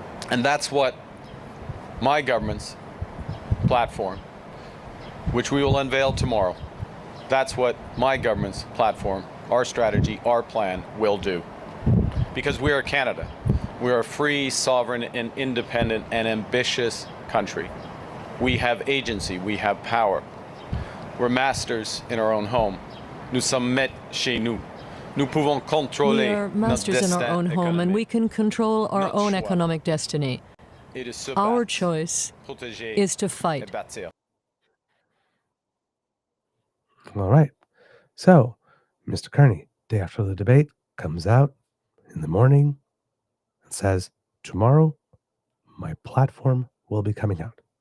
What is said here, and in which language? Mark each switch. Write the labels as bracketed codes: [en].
[en] And that's what my government's platform, which we will unveil tomorrow, that's what my government's platform, our strategy, our plan will do. Because we are Canada. We are a free, sovereign, and independent and ambitious country. We have agency, we have power. We're masters in our own home. [fr] Nous sommes maîtres chez nous. Nous pouvons contrôler. [en] We are masters in our own home, and we can control our own economic destiny. Our choice is to fight. All right. So, Mr. Carney, day after the debate, comes out in the morning and says, tomorrow, my platform will be coming out.